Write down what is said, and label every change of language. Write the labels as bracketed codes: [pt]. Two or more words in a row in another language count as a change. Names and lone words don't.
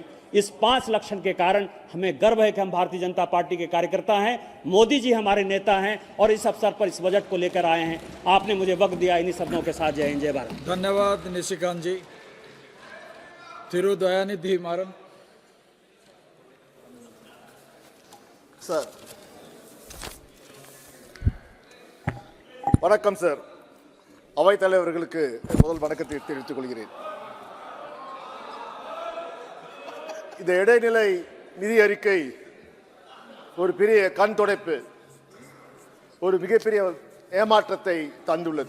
[hi] इस 5 लक्षण के कारण हमें गर्व है कि हम भारतीय जनता पार्टी के कार्यकर्ता हैं। मोदी जी हमारे नेता हैं और इस अवसर पर इस बजट को लेकर आए हैं। आपने मुझे वक्त दिया, इन्हीं शब्दों के साथ जय हिंद, जय भारत। धन्यवाद निशिकांत जी। थिरु दयानिधि मारन। [ta] சார். வணக்கம் சார். அவைத் தலைவர்களுக்கு முதல் வணக்கத்தை தெரிவித்துக் கொள்கிறேன். இந்த இடைநிலை நிதி அறிக்கை ஒரு பெரிய கண் துடைப்பு, ஒரு மிகப்பெரிய ஏமாற்றத்தை தந்துள்ளது.